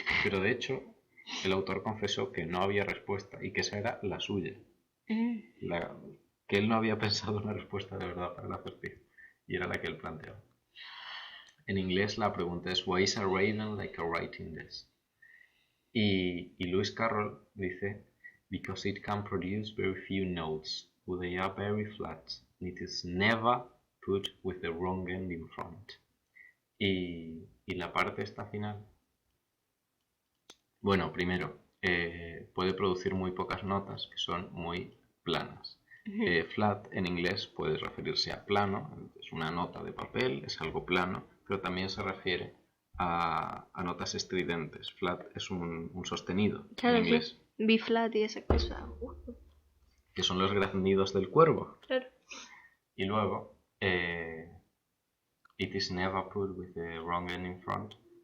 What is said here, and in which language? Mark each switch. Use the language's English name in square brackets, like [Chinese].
[Spanish] Pero de hecho, el autor confesó que no había respuesta y que esa era la suya. Que él no había pensado una respuesta de verdad para el acertijo. Y era la que él planteaba. En inglés la pregunta es [English] Why is a raven like a writing desk? [Spanish] Y Lewis Carroll dice [English] Because it can produce very few notes, they are very flat, and it is never put with the wrong end in front. [Spanish] Y la parte esta final, bueno, primero, puede producir muy pocas notas que son muy planas. Flat en inglés puede referirse a plano, es una nota de papel, es algo plano, pero también se refiere a notas estridentes. Flat es un sostenido Claro, en inglés. Sí. B flat y esa cosa. Que son los graznidos del cuervo. Claro. Y luego, [English] it is never put with the wrong end in front.